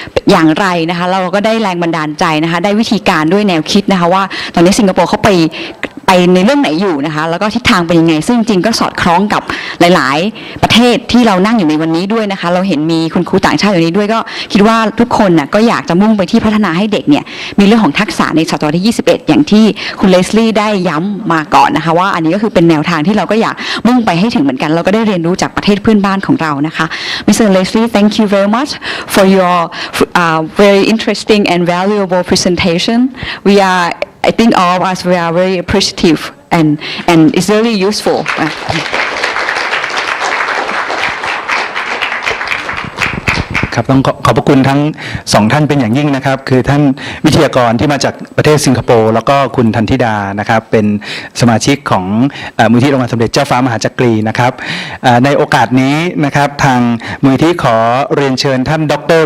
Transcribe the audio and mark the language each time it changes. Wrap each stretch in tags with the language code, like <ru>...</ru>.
<th>อย่างไรนะคะเราก็ได้แรงบันดาลใจนะคะได้วิธีการด้วยแนวคิดนะคะว่าตอนนี้สิงคโปร์เขาไปในเรื่องไหนอยู่นะคะแล้วก็ทิศทางเป็นยังไงซึ่งจริงก็สอดคล้องกับหลายๆประเทศที่เรานั่งอยู่ในวันนี้ด้วยนะคะเราเห็นมีคุณครูต่างชาติอยู่นี้ด้วยก็คิดว่าทุกคนน่ะก็อยากจะมุ่งไปที่พัฒนาให้เด็กเนี่ยมีเรื่องของทักษะในศตวรรษที่21อย่างที่คุณเลสลี่ได้ย้ำมาก่อนนะคะว่าอันนี้ก็คือเป็นแนวทางที่เราก็อยากมุ่งไปให้ถึงเหมือนกันเราก็ได้เรียนรู้จากประเทศเพื่อนบ้านของเรานะคะ Mr.</th> <en>Leslie thank you very much for your very interesting and valuable presentation we are I think all of us we are very appreciative and it's really useful.</en> <th>ครับต้องขอบพระคุณทั้งสองท่านเป็นอย่างยิ่งนะครับคือท่านวิทยากรที่มาจากประเทศสิงคโปร์แล้วก็คุณทันธิดานะครับเป็นสมาชิกของมูลที่รางวัลสมเด็จเจ้าฟ้ามหาจักรีนะครับในโอกาสนี้นะครับทางมูลที่ขอเรียนเชิญท่านดร.</th>